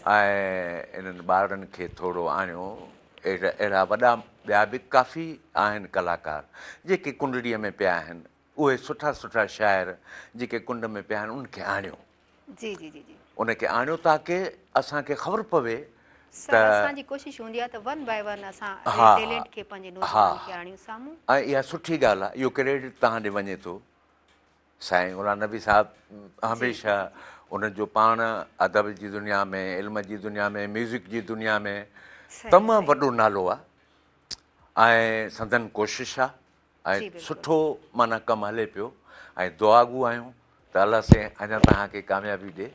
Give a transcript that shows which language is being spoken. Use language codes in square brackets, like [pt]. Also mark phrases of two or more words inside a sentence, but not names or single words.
[sd] ऐं इन्हनि ॿारनि खे थोरो आणियो। अहिड़ा वॾा ॿिया बि काफ़ी आहिनि कलाकार जेके कुंडड़ीअ में पिया आहिनि, उहे सुठा सुठा शाइर जेके कुंड में पिया आहिनि उनखे आणियो। जी जी जी जी। उनखे आणियो ताकी असांखे ख़बर पवे त असांजी कोशिशि हूंदी आहे त [en] one by one [sd] असां टैलेंट खे पंहिंजे नौजवाननि खे आणियूं साम्हूं। ऐं इहा सुठी ॻाल्हि आहे, इहो क्रेडिट तव्हां ॾे वञे थो। साईं गुलाम नबी साहिबु हमेशह उन्हनि जो पाण अदब जी दुनिया में, इल्म जी दुनिया में, म्यूज़िक जी दुनिया में तमामु वॾो नालो आहे ऐं संदन कोशिशि आहे ऐं सुठो माना कमु हले पियो ऐं दुआगू आहियूं त अलाह से अञा तव्हांखे कामयाबी ॾे।